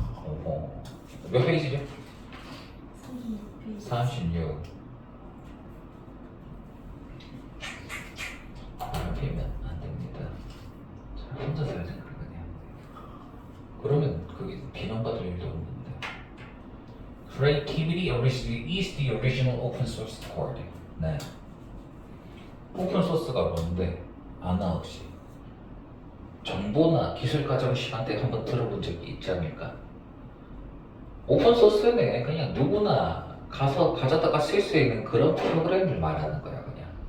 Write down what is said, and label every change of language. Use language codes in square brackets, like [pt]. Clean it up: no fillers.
[ko] 어머. 몇 페이지죠? 36페이지. 36. 피면 안 됩니다. 자, 혼자 살자 그러거든요. 그러면 그게 비난받을 일도 없는데. [en] Creativity originally is the original open source code. [ko] 네. 오픈 소스가 뭔데? 아나 혹시 정보나 기술 과정 시간 때 한번 들어본 적이 있지 않을까? 오픈 소스는 그냥 누구나 가서 가져다가 쓸 수 있는 그런 프로그램을 말하는 거야 그냥.